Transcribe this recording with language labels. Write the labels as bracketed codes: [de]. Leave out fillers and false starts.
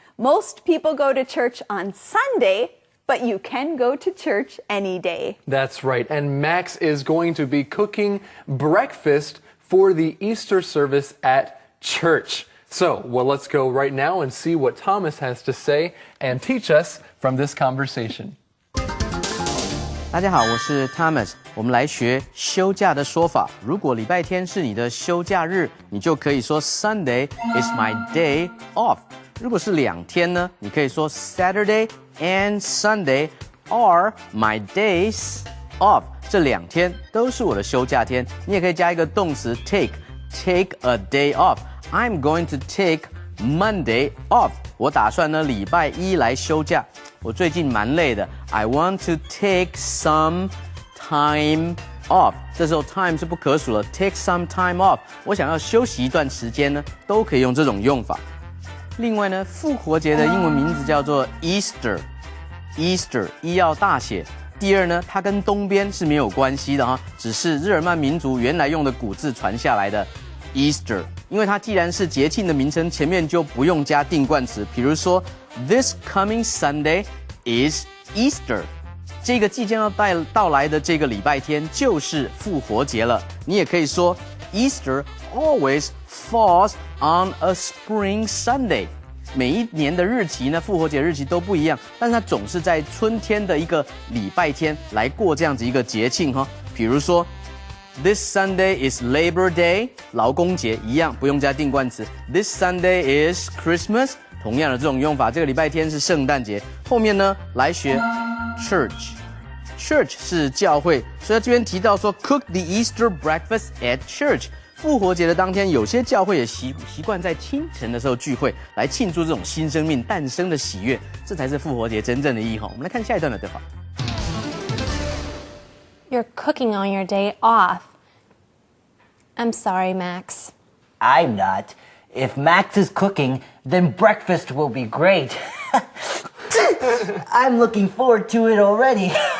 [en] Most people go to church on Sunday, but you can go to church any day. That's right, and Max is going to be cooking breakfast for the Easter service at church. So, well, let's go right now and see what Thomas has to say and teach us from this conversation. [zh] 大家好，我是 Thomas。我们来学休假的说法。如果礼拜天是你的休假日，你就可以说 [en] Sunday is my day off。 [zh] 如果是2天呢，你可以说 [en] Saturday and Sunday are my days off。 [zh] 这2天都是我的休假天。你也可以加一个动词 [en] take a day off。I'm going to take Monday off。 [zh] 我打算呢礼拜1来休假。我最近蛮累的。 [en] I want to take some time off。 [zh] 这时候 time 是不可数了 ， [en] take some time off。 [zh] 我想要休息一段时间呢，都可以用这种用法。另外呢，复活节的英文名字叫做 Easter。Easter 一要大写。第二呢，它跟东边是没有关系的哈，只是日耳曼民族原来用的古字传下来的 Easter。因为它既然是节庆的名称，前面就不用加定冠词。比如说 [en] ，This coming Sunday is Easter。 [zh] 这个即将要到来的这个礼拜天就是复活节了。你也可以说 [en] Easter always falls on a spring Sunday。 [zh] 每一年的日期呢，复活节日期都不一样，但是它总是在春天的一个礼拜天来过这样子一个节庆哈。比如说 [en] This Sunday is Labor Day， [zh] 劳工节一样，不用加定冠词。 [en] This Sunday is Christmas， [zh] 同样的这种用法。这个礼拜天是圣诞节。后面呢，来学 church。Church 是教会，所以这边提到说 [en] cook the Easter breakfast at church。 [zh] 复活节的当天，有些教会也习惯在清晨的时候聚会，来庆祝这种新生命诞生的喜悦，这才是复活节真正的意义哈。我们来看下一段的对话。 [en] You're cooking on your day off. I'm sorry, Max. I'm not. If Max is cooking, then breakfast will be great. I'm looking forward to it already.